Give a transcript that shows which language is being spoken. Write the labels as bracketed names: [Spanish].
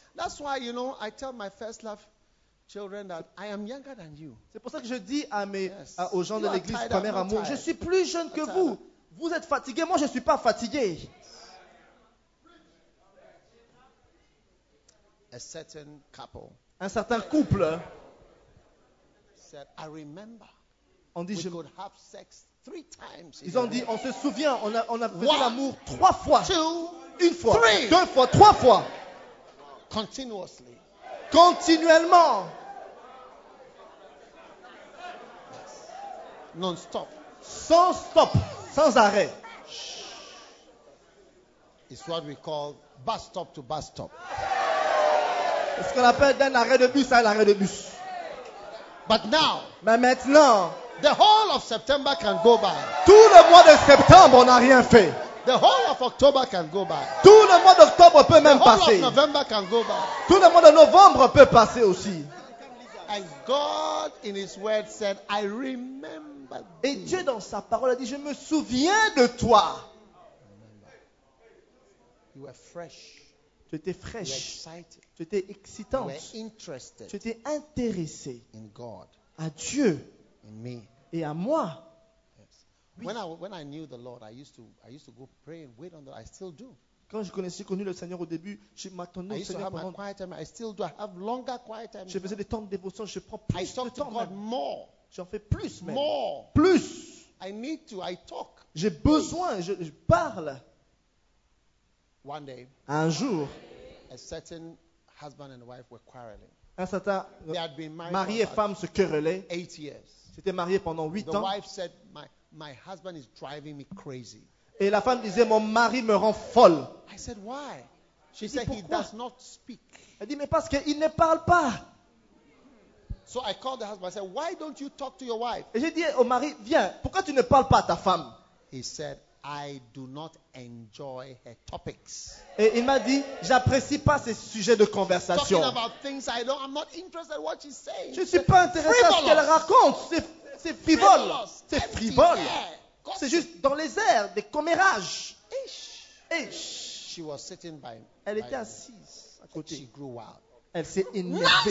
[English] That's why, you know, I tell my first love. Children that I am younger than you. [French] C'est pour ça que je dis à mes, yes. aux gens de l'église, premier amour, je suis plus jeune que vous. Vous êtes fatigué, moi je ne suis pas fatigué. [English] A certain couple. [French] Un certain couple. [English] Said, I remember. [French] On dit, [English] we [French] je... [English] could have sex three times. [French] Ils ont dit, on se souvient, on a fait l'amour trois fois. [English] Two, [French] une fois, [English] three. [French] Deux fois, trois fois. [English] Continuously. [French] Continuellement. [English] Non stop. [French] Sans stop, sans arrêt. [English] It's what we call bus stop to bus stop. [French] C'est ce qu'on appelle d'un arrêt de bus à un arrêt de bus. [English] But now, [French] mais maintenant, [English] the whole of September can go by. [French] Tout le mois de septembre, on n'a rien fait. [English] The whole of October can go by. [French] Tout le mois d'octobre peut même passer. [English] The whole of November can go by. [French] Tout le mois de novembre peut passer aussi. [English] And God in his word said, I remember. [French] Et Dieu dans sa parole a dit, je me souviens de toi. [English] You were fresh. [French] Tu étais fraîche. [English] You were excited. [French] Tu étais excitante. [English] You were interested. [French] Tu étais intéressée. [English] In God. [French] À Dieu. [English] In me. [French] Et à moi. Oui. [English] When I knew the Lord, I used to go pray and wait on the Lord. I still do. [French] Quand je connaissais connu le Seigneur au début, je m'attendais au Seigneur pendant. [English] Quiet time. I still do. I have longer quiet time. [French] Je faisais des temps de dévotion. Je prends plus de temps. [English] I talk to God more. [French] J'en fais plus même. [English] More. [French] Plus. [English] I need to. I talk. [French] J'ai besoin. Je parle. [English] One day. [French] Un jour. [English] A certain husband and wife were quarreling. [French] Un certain mari et femme se querellaient. [English] 8 years. [French] C'était marié pendant 8 [English] the [French] ans. [English] The wife said, My husband is driving me crazy. [French] Et la femme disait, mon mari me rend folle. [English] I said, why? She said, he does not speak. [French] Elle dit, mais parce qu'il ne parle pas. [English] So I called the husband. I said, why don't you talk to your wife? [French] Et j'ai dit au mari, viens, pourquoi tu ne parles pas à ta femme? [English] He said, I do not enjoy her topics. [French] Et il m'a dit, j'apprécie pas ses sujets de conversation. [English] Talking about things I don't, I'm not interested in what she's saying. [French] Je suis pas intéressé [English] frivolous. [French] À ce qu'elle raconte. C'est frivole. C'est frivole. C'est juste dans les airs, des commérages. [English] Ish. She was sitting by. [French] Elle était assise à côté. [English] She grew wild. [French] Elle s'est énervée.